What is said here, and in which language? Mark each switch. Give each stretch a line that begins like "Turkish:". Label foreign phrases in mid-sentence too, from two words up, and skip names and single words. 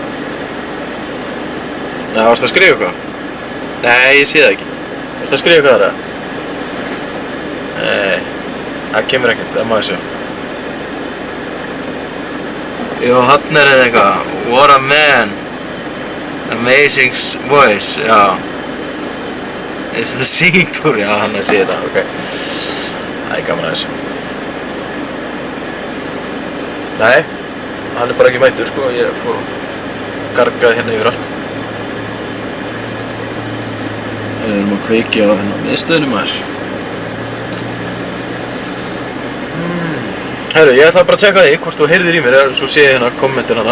Icelandic: Nei, varstu að skrifa eitthvað? Nei, ég sé það ekki. Varstu að skrifa eitthvað þar? Nei, það kemur ekkert, það má ég sjá. Jó, hann er eitthvað.
English: What a man. Amazing voice, já. It's the singing tour,
Icelandic: já, hann er að segja þetta, ok. Það er gaman að þessu. Nei, hann er bara ekki mættur sko, ég fór og gargaði hérna yfir allt. Við erum að kveikja á hérna miðstöðunum maður. Herru, ég ætla bara að tjekka því hvort þú heyrðir í mér, svo sé ég hérna kommentin hana.